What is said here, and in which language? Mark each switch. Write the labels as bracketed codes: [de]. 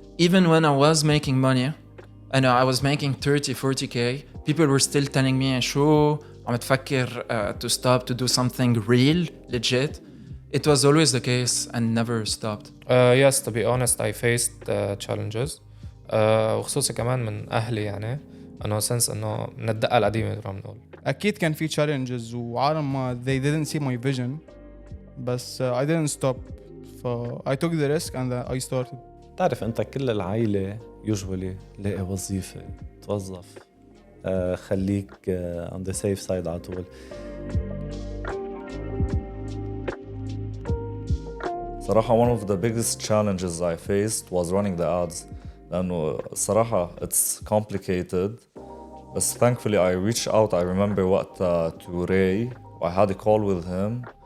[en] Even when I was making money, and I was making 30, 40K, people were still telling me, [ar] شو عم تفكر [en] to stop, to do something real, legit. It was always the case and never stopped. Yes, to be honest, I faced challenges. [ar] وخصوصي كمان من أهلي يعني أنه سنس أنه من الدقة القديمة مثل ما بنقول. أكيد كان في [en] challenges [ar] وعالم ما [en] they didn't see my vision [ar] بس [en] I didn't stop. I took the risk and I started. [ar] تعرف أنت كل العائلة [en] usually [ar] لاقي وظيفة توظف خليك [en] on the safe side [ar] على طول. صراحة [en] one of the biggest challenges I faced was running the ads. [ar] لأنه صراحة [en] it's complicated. But thankfully I reached out. I remember to Ray. I had a call with him.